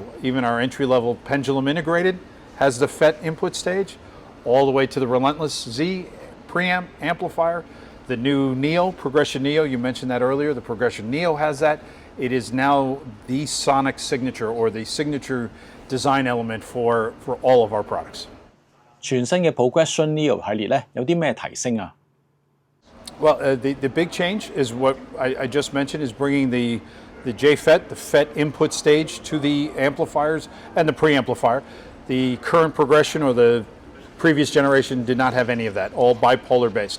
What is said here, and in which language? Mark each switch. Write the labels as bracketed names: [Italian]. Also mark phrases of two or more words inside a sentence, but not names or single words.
[English] Even our entry-level Pendulum Integrated has the FET input stage, all the way to the Relentless Z preamp amplifier. The new Neo, Progression Neo, you mentioned that earlier, the Progression Neo has that. It is now the sonic signature, or the signature design element for all of our products. [Cantonese] 全新嘅 Progression Neo 系列咧，有啲咩提升啊？ [English] Well, the big change is what I just mentioned, is bringing the JFET, the FET input stage, to the amplifiers and the preamplifier. The current progression, or the previous generation, did not have any of that, all bipolar based.